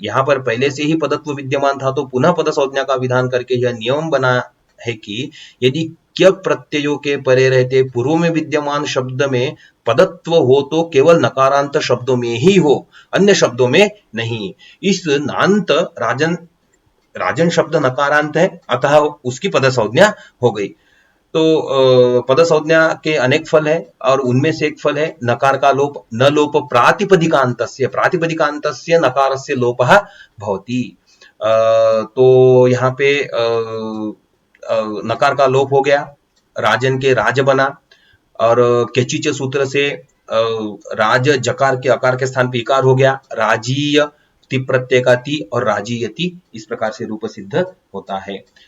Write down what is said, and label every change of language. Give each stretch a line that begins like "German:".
Hindi: यहाँ पर पहले से ही पदत्व विद्यमान था तो पुनः पद संज्ञा का विधान करके यह नियम बना है कि यदि क्य प्रत्ययों के परे रहते पूर्व में विद्यमान शब्द में पदत्व हो तो केवल नकारांत शब्दों में ही हो, अन्य शब्दों में नहीं। इस नांत राजन शब्द नकारांत है, अतः उसकी पद संज्ञा हो गई। तो पद संज्ञा के अनेक फल है और उनमें से एक फल है नकार का लोप।
Sanskrit: न लोप प्रातिपदिकान्तस्य, प्रातिपदिकान्तस्य नकारस्य लोपः भवति।
Hindi: तो यहाँ पे नकार का लोप हो गया, राजन के राज बना और केचिच सूत्र से राज जकार के अकार के स्थान पर इकार हो गया, राजीय ति प्रत्यय का ति और राजीयति इस प्रकार से रूप सिद्ध होता है।